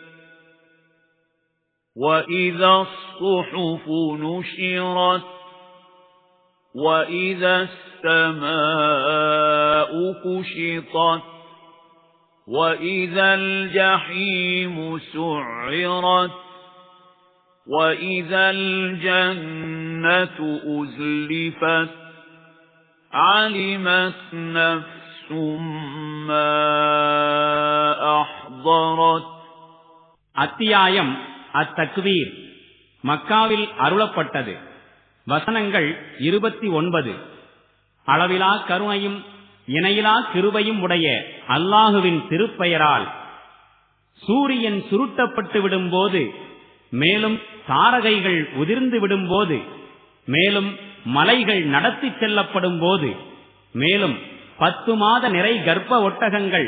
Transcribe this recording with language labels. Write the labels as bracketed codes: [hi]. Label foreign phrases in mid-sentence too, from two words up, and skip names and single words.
[ar] وَإِذَا الصُّحُفُ نُشِرَتْ وَإِذَا السَّمَاءُ كُشِطَتْ وَإِذَا الْجَحِيمُ سُعِّرَتْ وَإِذَا الْجَنَّةُ أُزْلِفَتْ عَلِمَتْ نَفْسٌ مَا أَحْضَرَتْ. [ta] அத்தியாயம் அத்தக்வீர். மக்காவில் அருளப்பட்டது. வசனங்கள் 29. அளவிலா கருணையும் இணையிலா கிருபையும் உடைய அல்லாஹுவின் திருப்பெயரால். சூரியன் சுருட்டப்பட்டு விடும்போது, மேலும் தாரகைகள் உதிர்ந்து விடும்போது, மேலும் மலைகள் நடத்தி செல்லப்படும் போது, மேலும் 10 மாத நிறை கர்ப்ப ஒட்டகங்கள்